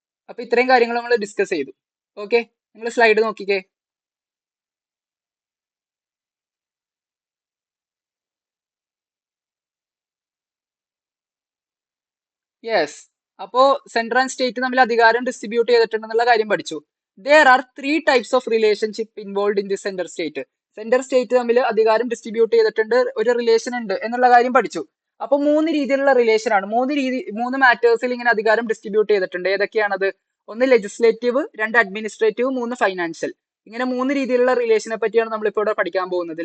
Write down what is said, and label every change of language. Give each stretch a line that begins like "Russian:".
Malayalam: അപ്പൊ ഇത്രയും കാര്യങ്ങൾ നമ്മൾ ഡിസ്കസ് ചെയ്തു. ഓക്കെ, നിങ്ങൾ സ്ലൈഡ് നോക്കിക്കേ. യെസ്, അപ്പോ സെൻട്രൽ ആൻഡ് സ്റ്റേറ്റ് തമ്മിൽ അധികാരം ഡിസ്ട്രിബ്യൂട്ട് ചെയ്തിട്ടുണ്ടെന്നുള്ള കാര്യം പഠിച്ചു.
English: There are 3 types of relationship involved in the center state.
Malayalam: Central state തമ്മിൽ അധികാരം ഡിസ്ട്രിബ്യൂട്ട് ചെയ്തിട്ടുണ്ട്, ഒരു റിലേഷൻ ഉണ്ട് എന്നുള്ള കാര്യം പഠിച്ചു. അപ്പൊ 3 രീതിയിലുള്ള റിലേഷൻ ആണ്. 3 മാറ്റേഴ്സിൽ ഇങ്ങനെ അധികാരം ഡിസ്ട്രിബ്യൂട്ട് ചെയ്തിട്ടുണ്ട്. ഏതൊക്കെയാണത്? 1 ലെജിസ്ലേറ്റീവ്, 2 അഡ്മിനിസ്ട്രേറ്റീവ്, 3 ഫൈനാൻഷ്യൽ. ഇങ്ങനെ 3 രീതിയിലുള്ള റിലേഷനെ പറ്റിയാണ് നമ്മളിപ്പോൾ ഇവിടെ പഠിക്കാൻ പോകുന്നത്.